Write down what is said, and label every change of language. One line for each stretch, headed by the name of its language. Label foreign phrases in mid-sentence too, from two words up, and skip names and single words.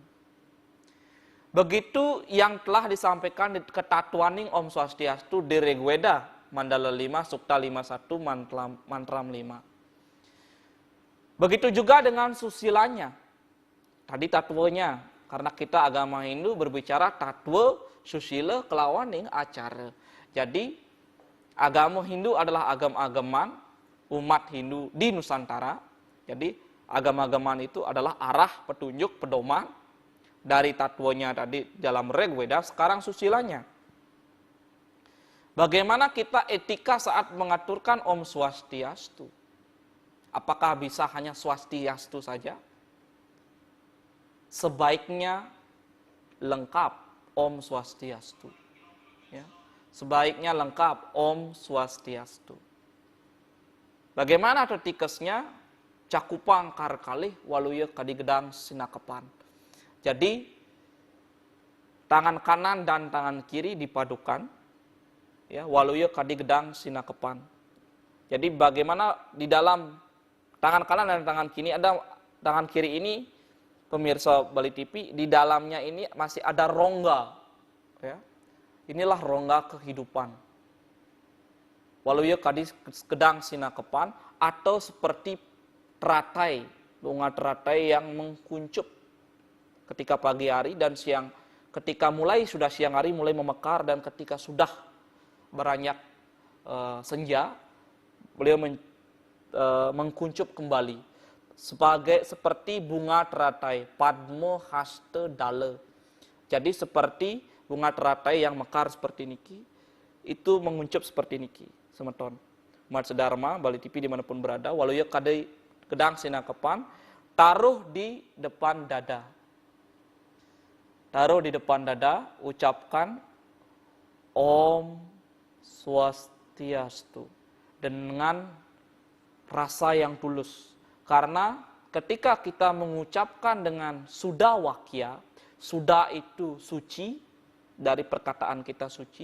Indonesian: Begitu yang telah disampaikan di Ketatuaning Om Swastiastu di Rigveda Mandala 5 Sukta 51 Mantram 5. Begitu juga dengan susilanya. Tadi tatwanya, karena kita agama Hindu berbicara tatwa, susila, kelawaning, acara. Jadi agama Hindu adalah agam-agaman umat Hindu di Nusantara. Jadi agama-agaman itu adalah arah, petunjuk, pedoman dari tatwanya tadi dalam Rigveda, sekarang susilanya. Bagaimana kita etika saat mengaturkan Om Swastiastu? Apakah bisa hanya Swastiastu saja? Sebaiknya lengkap Om Swastiastu. Ya. Sebaiknya lengkap Om Swastiastu. Bagaimana etikasnya?
Balinese: Cakupang karkalih waluya kadigedang sinakepan.
Indonesian: Jadi tangan kanan dan tangan kiri dipadukan, ya,
Balinese: waluya kadigedang sinakepan.
Indonesian: Jadi bagaimana di dalam tangan kanan dan tangan kiri ada tangan kiri ini, pemirsa Bali TV, di dalamnya ini masih ada rongga, ya. Inilah rongga kehidupan.
Balinese: Waluya kadigedang sinakepan,
Indonesian: atau seperti teratai, bunga teratai yang mengkuncup ketika pagi hari dan siang, ketika sudah siang hari mulai memekar, dan ketika sudah beranjak senja, beliau mengkuncup kembali seperti bunga teratai, Padmo Haste Dale. Jadi seperti bunga teratai yang mekar seperti niki, itu menguncup seperti niki, semeton. Umat sedharma Bali TV dimanapun berada,
Balinese: waluya gedang sinakepan,
Indonesian: taruh di depan dada. Taruh di depan dada, ucapkan Om Swastiastu dengan rasa yang tulus. Karena ketika kita mengucapkan dengan Suda Wakya, Suda itu suci, dari perkataan kita suci.